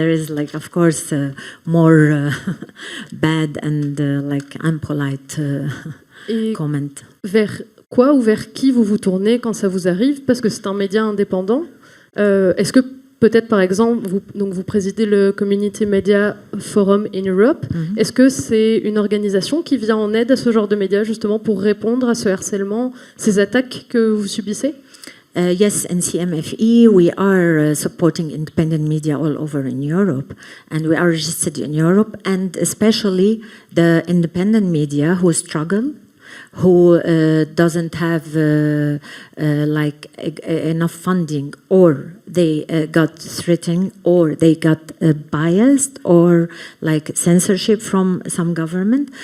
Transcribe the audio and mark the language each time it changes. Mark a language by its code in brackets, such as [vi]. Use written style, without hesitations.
[en] There is, like, of course, more bad and like impolite comment. [fr] Vers quoi ou vers qui vous vous tournez quand ça vous arrive? Parce que c'est un média indépendant. Est-ce que peut-être, par exemple, vous présidez le Community Media Forum in Europe. Est-ce que c'est une organisation qui vient en aide à ce genre de médias, justement, pour répondre à ce harcèlement, ces attaques que vous subissez? [en] Yes, in CMFE, we are supporting independent media all over in Europe, and we are registered in Europe, and especially the independent media who struggle, who doesn't have like enough funding, or they got threatened, or they got biased, or like censorship from some government.